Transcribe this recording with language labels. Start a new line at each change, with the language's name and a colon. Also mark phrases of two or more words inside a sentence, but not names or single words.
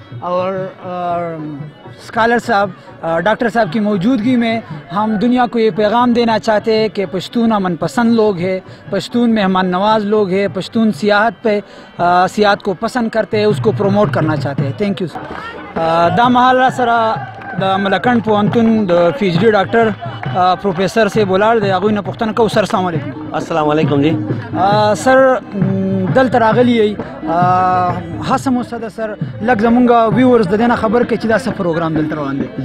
Urdu: اور اسکالر صاحب، ڈاکٹر صاحب کی موجودگی میں ہم دنیا کو یہ پیغام دینا چاہتے ہیں کہ پشتون امن پسند لوگ ہیں، پشتون مہمان نواز لوگ ہیں، پشتون سیاحت کو پسند کرتے ہیں، اس کو پروموٹ کرنا چاہتے ہیں.
English: Thank you sir.
Pashto: دا محال سره د ملکنډ پوهنتون د PhD ډاکټر پروفیسر سے بولاړ دی. هغوی نه پوښتنه کوو. سر السلام علیکم. السلام علیکم جی. سر دلته راغلی یې، هڅه مو څه ده سر لږ زمونږ ویورز د دې نه خبر کړي چې دا څه پروګرام دلته روان دی؟